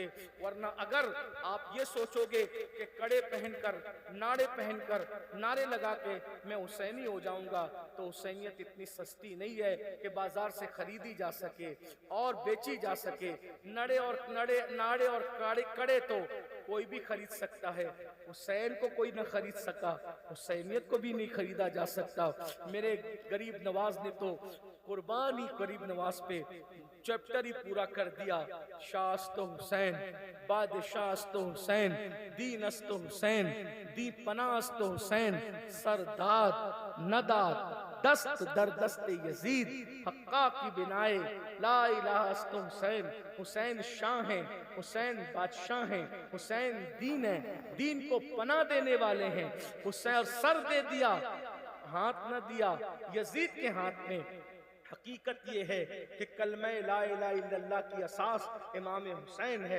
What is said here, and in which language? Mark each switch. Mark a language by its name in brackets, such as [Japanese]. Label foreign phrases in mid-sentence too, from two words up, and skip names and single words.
[Urdu] ورنہ اگر آپ یہ سوچو گے کہ کڑے پہن کر ناڑے پہن کر نعرے لگا کے میں حسینی ہو جاؤں گا تو حسینیت اتنی سستی نہیں ہے کہ بازار سے خریدی جا سکے اور بیچی جا سکے. ناڑے اور کڑے تو کوئی بھی خرید سکتا ہے, حسین کو کوئی نہ خرید سکا, حسینیت کو بھی نہیں خریدا جا سکتا. میرے غریب نواز نے تو قربانی غریب نواز پہ چیپٹر ہی پورا کر دیا. [Persian] شاست حسین بادشاست حسین دین است حسین دی پناست حسین سرداد نداد دست در دست یزید حقا کی بنائے [Arabic] لا الہ [Persian] است حسین. [Urdu] حسین شاہ ہیں, حسین بادشاہ ہیں, حسین دین ہے, دین کو پناہ دینے والے ہیں. حسین سر دے دیا ہاتھ نہ دیا یزید کے ہاتھ میں. حقیقت یہ ہے کہ کلمہ [Arabic] لا الہ الا اللہ [Urdu] کی اساس امام حسین ہے.